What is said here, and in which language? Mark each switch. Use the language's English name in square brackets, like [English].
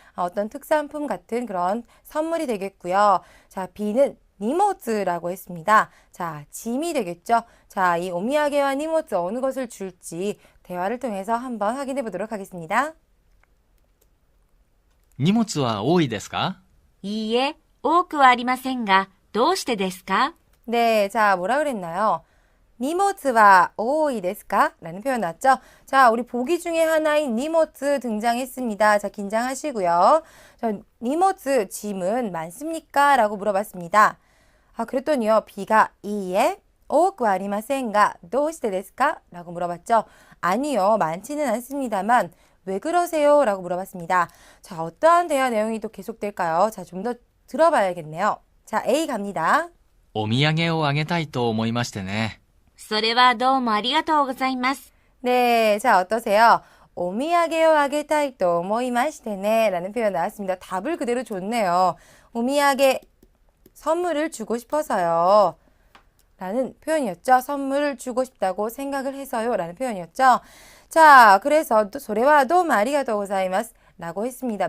[Korean] 어떤 특산품 같은 그런 선물이 되겠고요. 자, B는 니모츠라고 했습니다. 자, 짐이 되겠죠. 자, 이 오미야게와 니모츠 어느 것을 줄지 대화를 통해서 한번 확인해 보도록 하겠습니다. [Japanese] 荷物は多いですか？いいえ、多くはありませんが、どうしてですか？ [Korean] 네, 자, 뭐라 그랬나요? [Japanese] 니모츠와 오이 데스까? [Korean] 라는 표현 나왔죠? 자, 우리 보기 중에 하나인 니모츠 등장했습니다. 자, 긴장하시고요. 자, 니모츠 짐은 많습니까? 라고 물어봤습니다. 아, 그랬더니요. B가 [Japanese] 이에 오쿠 아리마센가 도시테 데스까? [Korean] 라고 물어봤죠. 아니요, 많지는 않습니다만 왜 그러세요? 라고 물어봤습니다. 자, 어떠한 대화 내용이 또 계속될까요? 자, 좀 더 들어봐야겠네요. 자, A 갑니다. [Japanese] お土産をあげたいと思いましてね。それはどうもありがとうございます。 [Korean] 네, 자, 어떠세요? [Japanese] 오미야게요 아게타이 또 모이마시테네 [Korean] 라는 표현 나왔습니다. 답을 그대로 줬네요. 오미야게 선물을 주고 싶어서요 라는 표현이었죠. 선물을 주고 싶다고 생각을 해서요 라는 표현이었죠. 자, 그래서 [Japanese] 소레와 도우 아리가또 고자이마스 [Korean] 라고 했습니다.